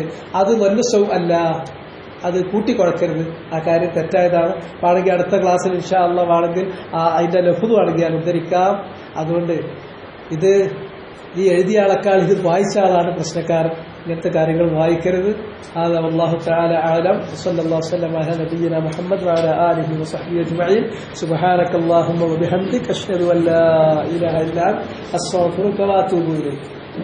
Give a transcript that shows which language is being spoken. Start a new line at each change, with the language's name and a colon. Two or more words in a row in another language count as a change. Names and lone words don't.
Malayalam: അത് ലന്നുസൗ അല്ല, അത് കൂട്ടിക്കുഴക്കരുത്, ആ കാര്യം തെറ്റായതാണ്. വേണമെങ്കിൽ അടുത്ത ക്ലാസ്സിൽ
Arabic: إن شاء الله
Malayalam: വേണമെങ്കിൽ അതിന്റെ ലഫ്ള് വേണമെങ്കിൽ ഞാൻ ഉദ്ധരിക്കാം. അതുകൊണ്ട് ഇത് ഈ എഴുതിയ ആളെക്കാൾ ഇത് വായിച്ച ആളാണ് പ്രശ്നക്കാരൻ. ഇങ്ങനത്തെ കാര്യങ്ങൾ വായിക്കരുത്.
Arabic: هذا والله تعالى أعلم. صلى الله وسلم على نبينا محمد وعلى آله وصحبه أجمعين. سبحانك اللهم وبحمدك أشهد أن لا إله إلا أنت أستغفرك وأتوب إليك.